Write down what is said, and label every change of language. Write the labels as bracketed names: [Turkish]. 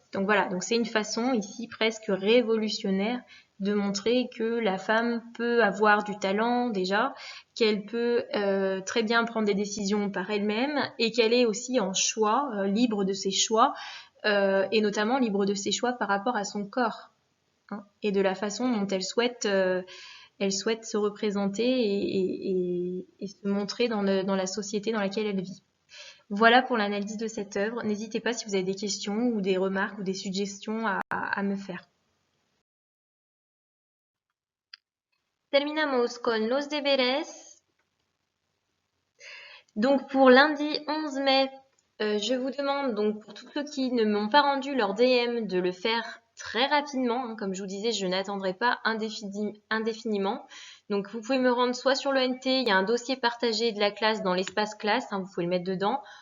[French] Donc voilà, donc c'est une façon ici presque révolutionnaire de montrer que la femme peut avoir du talent déjà, qu'elle peut très bien prendre des décisions par elle-même et qu'elle est aussi en choix, libre de ses choix et notamment libre de ses choix par rapport à son corps et de la façon dont elle souhaite se représenter et se montrer dans la société dans laquelle elle vit. Voilà pour l'analyse de cette œuvre. N'hésitez pas si vous avez des questions ou des remarques ou des suggestions à me faire. [Spanish] Terminamos con los deberes. [French] Donc pour lundi 11 mai, je vous demande donc pour tous ceux qui ne m'ont pas rendu leur DM de le faire très rapidement. Hein, comme je vous disais, je n'attendrai pas indéfiniment. Donc vous pouvez me rendre soit sur l'ENT, il y a un dossier partagé de la classe dans l'espace classe, hein, vous pouvez le mettre dedans.